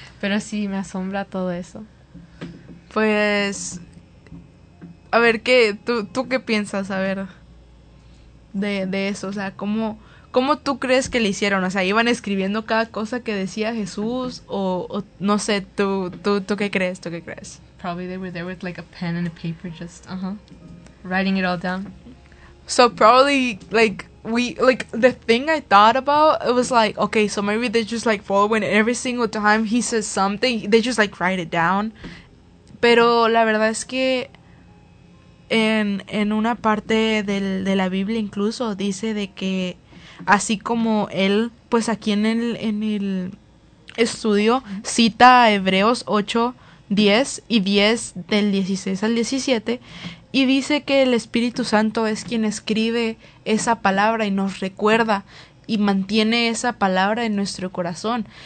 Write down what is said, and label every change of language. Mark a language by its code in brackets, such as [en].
[es] Pero sí, me asombra todo eso. Pues, a ver, ¿qué? ¿Tú qué piensas, a ver, de eso? O sea, ¿cómo tú crees que le hicieron? O sea, ¿iban escribiendo cada cosa que decía Jesús? O no sé, ¿tú qué crees? ¿Tú qué crees? [en] Probably they were there with like a pen and a paper, just, writing it all down. So probably, like, the thing I thought about, it was like, okay, so maybe they just, like, following every single time he says something, they just, like, write it down. [es] Pero la verdad es que en una parte de la Biblia incluso dice de que así como él, pues aquí en el estudio cita a Hebreos 8, 10 y 10 del 16 al 17 y dice que el Espíritu Santo es quien escribe esa palabra y nos recuerda y mantiene esa palabra en nuestro corazón.